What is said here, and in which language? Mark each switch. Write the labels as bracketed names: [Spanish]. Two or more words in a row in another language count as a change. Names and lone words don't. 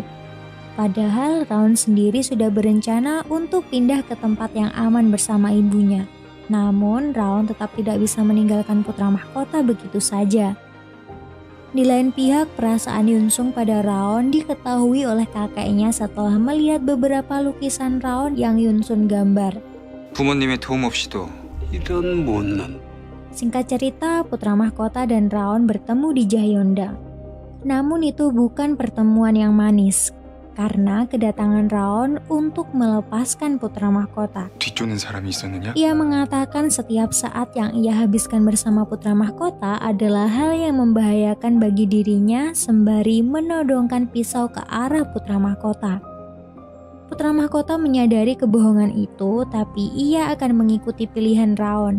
[Indonesian] Padahal Raon sendiri sudah berencana untuk pindah ke tempat yang aman bersama ibunya. Namun, Raon tetap tidak bisa meninggalkan putra mahkota begitu saja. Di lain pihak, perasaan Yun Sung pada Raon diketahui oleh kakeknya setelah melihat beberapa lukisan Raon yang Yun Sung gambar. [Korean] 부모님의 도움 없이도 이런 못난 [Indonesian] Singkat cerita, putra mahkota dan Raon bertemu di Jaehyongdang. Namun itu bukan pertemuan yang manis, karena kedatangan Raon untuk melepaskan putra mahkota. [Korean] 뒤쫓는 사람이 있었느냐? [Indonesian] Ia mengatakan setiap saat yang ia habiskan bersama putra mahkota adalah hal yang membahayakan bagi dirinya sembari menodongkan pisau ke arah putra mahkota. Putra mahkota menyadari kebohongan itu, tapi ia akan mengikuti pilihan Raon.